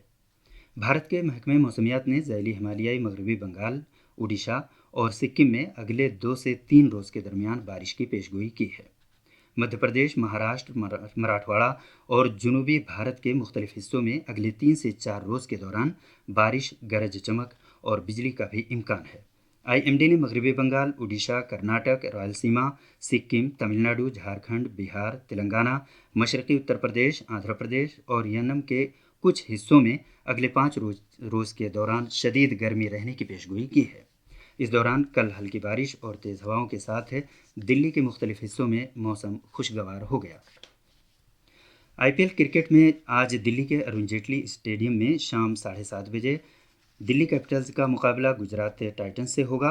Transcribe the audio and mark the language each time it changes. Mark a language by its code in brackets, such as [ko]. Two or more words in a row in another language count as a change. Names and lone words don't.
[ur] بھارت کے محکمہ موسمیات نے ذیلی ہمالیائی مغربی بنگال، اڈیشہ اور سکم میں اگلے 2 سے 3 روز کے درمیان بارش کی پیشگوئی کی ہے۔ مدھیہ پردیش، مہاراشٹر، مراٹھواڑہ اور جنوبی بھارت کے مختلف حصوں میں اگلے 3 سے 4 روز کے دوران بارش، گرج چمک اور بجلی کا بھی امکان ہے۔ IMD نے مغربی بنگال، اڈیشہ، کرناٹک، رائلسیما، سکم، تمل ناڈو، جھارکھنڈ، بہار، تلنگانہ، مشرقی اتر پردیش، آندھرا پردیش اور ینم کے کچھ حصوں میں اگلے 5 روز کے دوران شدید گرمی رہنے کی پیشگوئی کی ہے۔ اس دوران کل ہلکی بارش اور تیز ہواؤں کے ساتھ دلی کے مختلف حصوں میں موسم خوشگوار ہو گیا۔ IPL کرکٹ میں آج دلی کے ارون جیٹلی اسٹیڈیم میں شام 7:30 بجے دلی کیپٹلز کا مقابلہ گجرات ٹائٹنز سے ہوگا۔